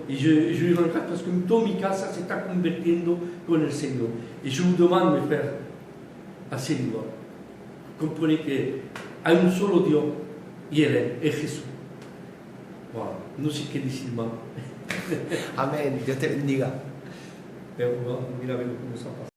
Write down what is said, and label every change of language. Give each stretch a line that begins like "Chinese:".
French: Et je lui rends grâce parce que
Spanish: toda mi casa se está convirtiendo con el Señor.
French: Et je vous demande, mes frères, à Seigneur, comprenez qu'il y a
Spanish: un solo Dios y Él es Jesús. Voilà, no sé qué decir más. Amén. Dios te bendiga. Pero mira a ver cómo se pasa.